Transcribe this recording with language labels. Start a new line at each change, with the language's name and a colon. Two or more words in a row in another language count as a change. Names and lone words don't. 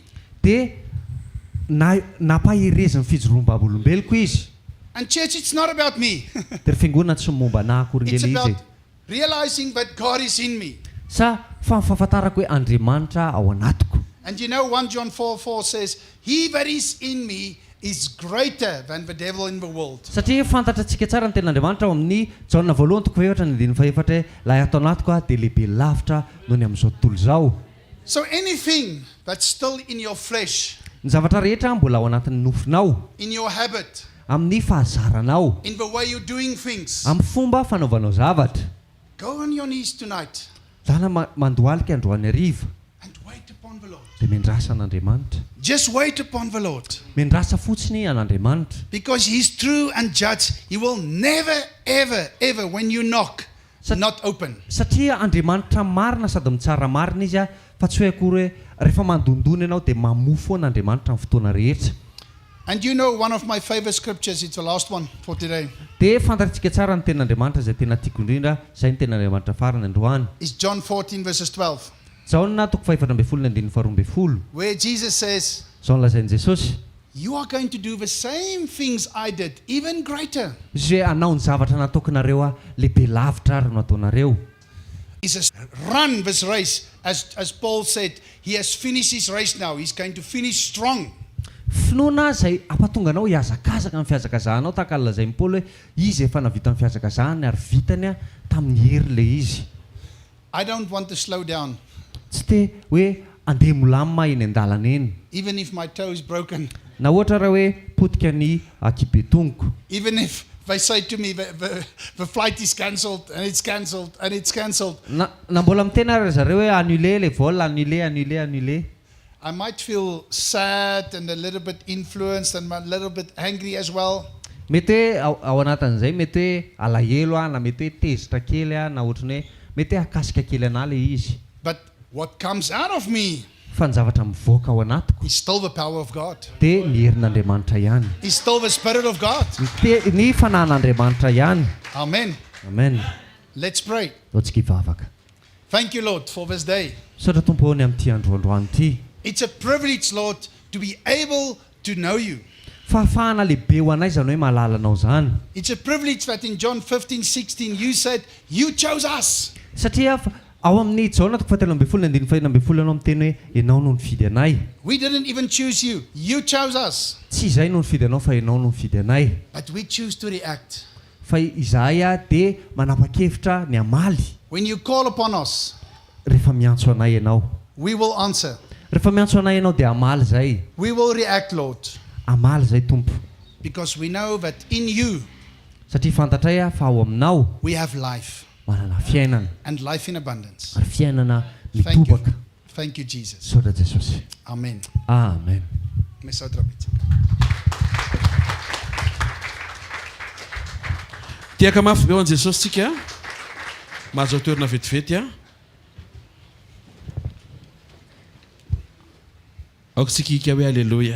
Malagasy: Dia nampahereziny fijoroam-bavolombeloko izy.
English: And church, it's not about me.
Malagasy: Dia fiangonana tsy momba anahy akory
English: It's
Malagasy: ngely izy.
English: about realizing that God is in me.
Malagasy: Sa fa fahafantarako hoe Andriamanitra ao anatiko.
English: And you know 1 John 4:4 says, he that is in me is greater than the devil in the world.
Malagasy: Satria fantatratsika tsara ny ten'Andriamanitra ao amin'ny Jaona voalohany toko faefatra ny andininy faefatra lahy ato anatiko a dia lehibe lavitra noho ny amin'izao tontolo izao.
English: So anything that's still in your flesh,
Malagasy: Ny zavatra rehetra mbola ao anatin'ny nofinao,
English: in your habit,
Malagasy: amin'ny fahazaranao,
English: in the way you're doing things,
Malagasy: amin'ny fomba fanaovanao zavatra,
English: go on your knees tonight
Malagasy: zana mandohalika androany hariva
English: and wait upon the Lord.
Malagasy: dia mendrasa an'Andriamanitra.
English: Just wait upon the Lord.
Malagasy: Mendrasa fotsiny an'Andriamanitra.
English: Because he's true and judge. He will never, ever, ever, when you knock, not open.
Malagasy: Satria Andriamanitra marina sady mitsara marina izy a, fa tsy hoe akory hoe rehefa mandondony ianao dia mamofo an'Andriamanitra amin'ny fotoana rehetra.
English: And you know one of my favorite scriptures, it's the last one for today,
Malagasy: Dia fantatritsika tsara ny ten'Andriamanitra izay tena tiako indrindra, izay ny ten'Andriamanitra farany androany.
English: is John 14 verses 12,
Malagasy: Jaona toko faefatra ambin'ny folo ny andininy faharoa ambin'ny folo.
English: where Jesus says,
Malagasy: Izao nolazain'i Jesosy.
English: you are going to do the same things I did, even greater.
Malagasy: Izy hoe hanao ny zavatra nataoko nareo a, lehibe lavitra ary no ataonareo.
English: He says, run this race. As Paul said, he has finished his race now. He's going to finish strong.
Malagasy: Finoana izay ampatonganao hiazakazaka amin'ny fiazakazahanao tahaka ny lazain'i Paoly hoe izy efa navita amin'ny fiazakazahany ary vitany a tamin'ny hery ilay izy.
English: I don't want to slow down,
Malagasy: Tsy te hoe andeha molamina eny an-dalana eny.
English: even if my toe is broken.
Malagasy: Na ohatra raha hoe potika ny kibetoniko.
English: Even if they say to me, the flight is cancelled, and it's cancelled, and it's cancelled.
Malagasy: Na mbola mitena ary zareo hoe
French: annulé le vol, annulé.
English: I might feel sad and a little bit influenced and a little bit angry as well.
Malagasy: Mety hoe ao anatin'izay mety hoe alahelo a, na mety hoe tezitra kely a, na ohatrany hoe mety hoe akasika kely anà le izy.
English: But what comes out of me
Malagasy: Fa ny zavatra mivoaka ao anatiko
English: is still the power of God.
Malagasy: dia ny herin'Andriamanitra ihany.
English: It's still the Spirit of God.
Malagasy: Ny fanahin'Andriamanitra ihany.
English: Amen.
Malagasy: Amen.
English: Let's pray.
Malagasy: Lotsika hivavaka.
English: Thank you, Lord, for this day.
Malagasy: Saotra tompo ny amin'ity androandroany ity.
English: It's a privilege, Lord, to be able to know you.
Malagasy: Fahafahana lehibe ho anay zany hoe mahalala anao zany.
English: It's a privilege that in John 15:16 you said, you chose us.
Malagasy: Satria ao amin'ny Jaona toko fahatelo ambin'ny folo ny andininy fahaenina ambin'ny folo ianao miteny hoe ianao no nifidy anay.
English: We didn't even choose you. You chose us.
Malagasy: Tsy izahay no nifidy anao fa ianao no nifidy anay.
English: But we choose to react.
Malagasy: Fa izahay a dia manapa-kevitra ny amaly.
English: When you call upon us,
Malagasy: Rehefa miantso anay ianao.
English: we will answer.
Malagasy: Rehefa miantso anay ianao dia amaly izay.
English: We will react, Lord,
Malagasy: Amaly izay tompo.
English: because we know that in you
Malagasy: Satria fantatray a fa ao aminao
English: we have life
Malagasy: manana fiainana
English: and life in abundance.
Malagasy: ary fiainana
English: Thank you.
Malagasy: mitobaka.
English: Thank you, Jesus.
Malagasy: Saotra Jesosy.
English: Amen.
Malagasy: Amen. Tiaka mafy be ho an Jesosy tsika mahazo toerana vetivety a. Aoka tsika hika hoe alleloia.